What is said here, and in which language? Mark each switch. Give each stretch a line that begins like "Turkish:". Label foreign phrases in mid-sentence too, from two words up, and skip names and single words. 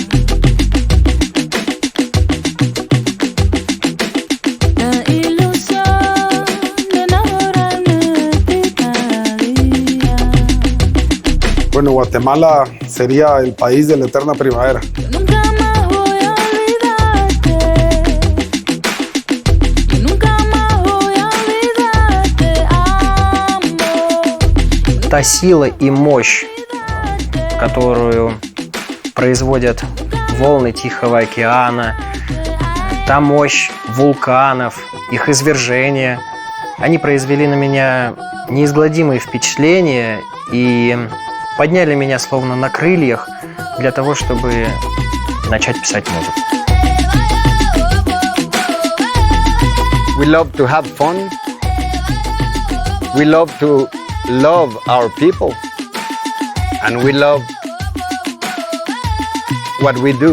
Spanish: La ilusión de enamorarme de ti cada día. Bueno, Guatemala sería el país de la eterna primavera. Nunca más voy a olvidarte. Yo nunca más voy a olvidarte, amor.
Russian: Та сила и мощь, которую производят волны Тихого океана, та мощь вулканов, их извержения, они произвели на меня неизгладимые впечатления и подняли меня словно на крыльях для того, чтобы начать писать музыку.
English: We love to have fun. We love to love our people. And we love what we do.